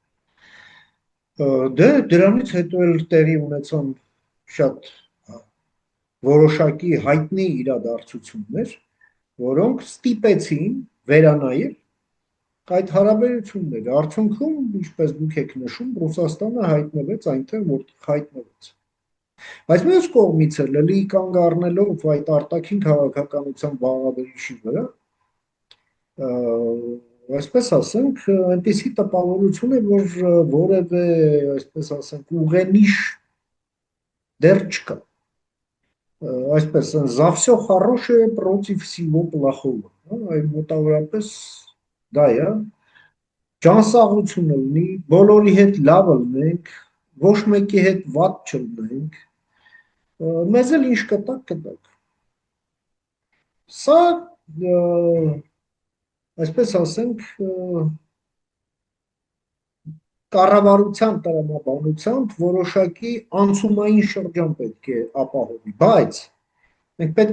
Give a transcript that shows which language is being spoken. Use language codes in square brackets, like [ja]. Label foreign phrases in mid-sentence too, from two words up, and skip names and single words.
[hy] Դե դրանից հետո էլ տեղի ունեցան շատ որոշակի հայտնի իրադարձություններ, որոնք ստիպեցին վերանայել այդ հարաբերությունները։ Արդյունքում, ինչպես դուք եք նշում, Ռուսաստանը հայտնվեց այնտեղ, որտեղ հայտնվեց։ Բայց մյուս կողմից էլ էլի կանգ առնելով այդ արտաքին քաղաքականության բաղադրիչի վրա, այսպես ասենք, այնպիսի տպավորություն է, որ որևէ, այսպես ասենք, ուղենիշ դեռ չկա։ Այսպես, [ru] за все хорошее против всего плохого, [hy] այ մոտավորապես դա է, ջանսაღությունը լինի, բոլորի հետ լավը լինենք, ոչ մեկի հետ վատ չլինենք, մեզ էլ ինչ կտակ։ Սա այսպես ասենք, կառավարության տրամաբանությամբ որոշակի անցումային շրջան պետք է ապահովի, բայց մենք պետք